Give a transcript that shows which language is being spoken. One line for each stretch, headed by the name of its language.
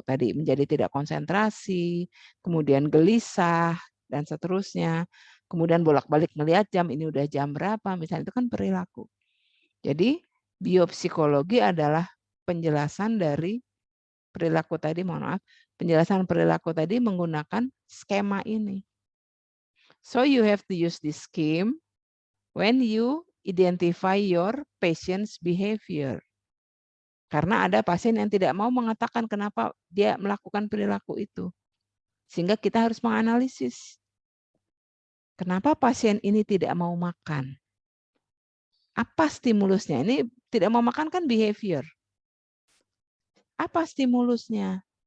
Indonesian: Tadi menjadi tidak konsentrasi, kemudian gelisah, dan seterusnya. Kemudian bolak-balik melihat jam, ini udah jam berapa, misalnya itu kan perilaku. Jadi biopsikologi adalah penjelasan dari perilaku tadi, mohon maaf, penjelasan perilaku tadi menggunakan skema ini.
English: So you have to use this scheme when you identify your patient's behavior.
Indonesian: Karena ada pasien yang tidak mau mengatakan kenapa dia melakukan perilaku itu. Sehingga kita harus menganalisis. Kenapa pasien ini tidak mau makan? Apa stimulusnya? Ini tidak mau makan kan behavior. Apa stimulusnya?